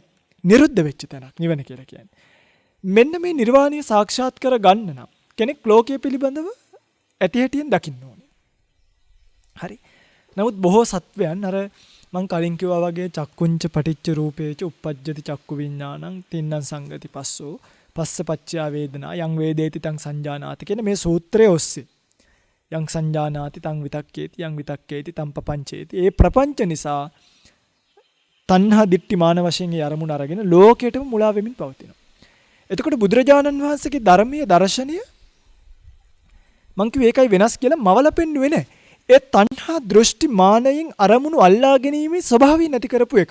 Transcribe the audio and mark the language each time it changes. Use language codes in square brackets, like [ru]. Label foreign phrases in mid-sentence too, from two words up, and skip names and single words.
[si] නිරුද්ධ වෙච්ච තැනක් නිවන කියලා කියන්නේ. මෙන්න මේ නිර්වාණය සාක්ෂාත් කර ගන්න නම් කෙනෙක් ලෝකයේ පිළිබඳව ඇති හැටියෙන් දකින්න ඕනේ. හරි. නමුත් බොහෝ සත්වයන් අර මං කලින් කිව්වා වගේ [pi] චක්කුංච පටිච්ච රූපේච uppajjati චක්කු විඥානං තින්නම් සංගති පස්සෝ පස්සපච්චා වේදනා යං වේදේති තං සංජානාති [si] කියන මේ සූත්‍රයේ ඔස්සේ [pi] යං සංජානාති තං විතක්කේති යං විතක්කේති තං පපංචේති [si] ඒ ප්‍රපංච නිසා [pi] තණ්හා දිට්ඨි මාන [si] වශයෙන් ඒ අරමුණ අරගෙන ලෝකයටම මුලා වෙමින් පවතිනවා. එතකොට බුදුරජාණන් වහන්සේගේ ධර්මීය දර්ශනය මං කිව්වේ ඒකයි වෙනස් කියලා මවල පෙන්නුවේ නැහැ. ඒ තණ්හා දෘෂ්ටි මානයෙන් අරමුණු අල්ලා ගැනීමේ ස්වභාවය නැති කරපු එක.